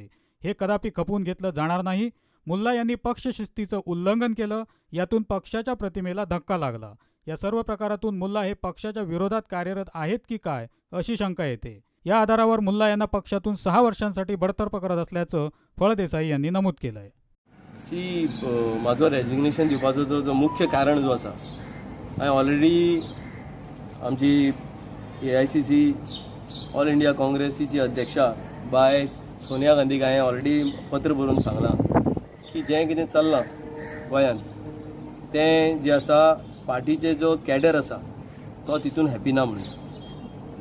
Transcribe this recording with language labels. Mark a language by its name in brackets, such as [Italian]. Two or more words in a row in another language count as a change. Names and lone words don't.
[Marathi] हे कदापि खपवून घेतलं जाणार नाही. मुल्ला यांनी पक्षशिस्तीचं उल्लंघन केलं. यातून पक्षाच्या प्रतिमेला धक्का लागला. या सर्व प्रकारातून मुल्ला हे पक्षाच्या विरोधात कार्यरत आहेत की काय अशी शंका येते. या आधारावर मुल्ला यांना पक्षातून 6 वर्षांसाठी बडतर्फ करत असल्याचं फळदेसाई यांनी नमूद केलंय. [Konkani] माझो रेजिग्नेशन दिवपाचो जो मुख्य कारण जो आसा, हांवें ऑलरेडी आमची AICC ऑल इंडिया काँग्रेसीची अध्यक्षा बाय सोनिया गांधीक हांवें ऑलरेडी पत्र बरोवन सांगलां की जें कितें चल्लां गोंयांत तें जें आसा पार्टीचे जो कॅडर आसा तो तितून हॅपी ना म्हणून.